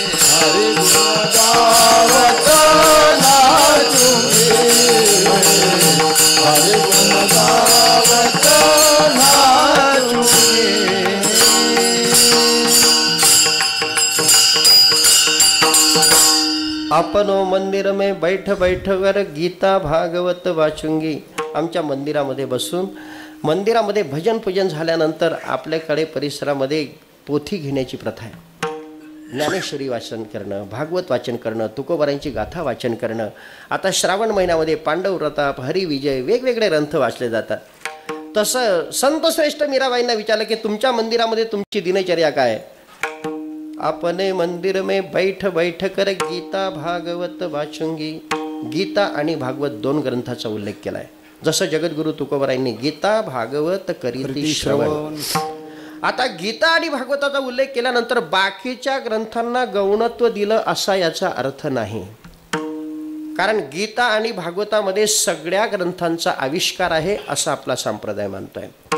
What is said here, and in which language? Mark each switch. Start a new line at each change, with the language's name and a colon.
Hindi: हरि गुण गावत नाचूंगी, हरि गुण गावत नाचूंगी। अपनो मंदिर में बैठ बैठ कर गीता भागवत वाचुंगी।
Marathi: आमच्या मंदिरामध्ये बसून मंदिरामध्ये भजन पूजन झाल्यानंतर आपल्याकडे परिसरामध्ये पोथी घेण्याची प्रथा आहे। ज्ञानेश्वरी वाचन करणं, भागवत वाचन करणं, तुकोबारांची गाथा वाचन करणं। आता श्रावण महिन्यामध्ये पांडव प्रताप, हरिविजय वेगवेगळे ग्रंथ वाचले जातात। तसं संत श्रेष्ठ मीराबाईंना विचारलं की तुमच्या मंदिरामध्ये तुमची दिनचर्या काय?
Hindi: अपने मंदिर में बैठ बैठ कर गीता भागवत वाचुंगी।
Marathi: गीता आणि भागवत दोन ग्रंथाचा उल्लेख केलाय। जसं जगद्गुरु तुकोबारायांनी गीता भागवत करीती श्रवण आता गीता आणि भागवताचा उल्लेख केल्यानंतर बाकीच्या ग्रंथांना गौणत्व दिलं असा याचा अर्थ नाही, कारण गीता आणि भागवतामध्ये सगळ्या ग्रंथांचा आविष्कार आहे असा आपला संप्रदाय मानतोय.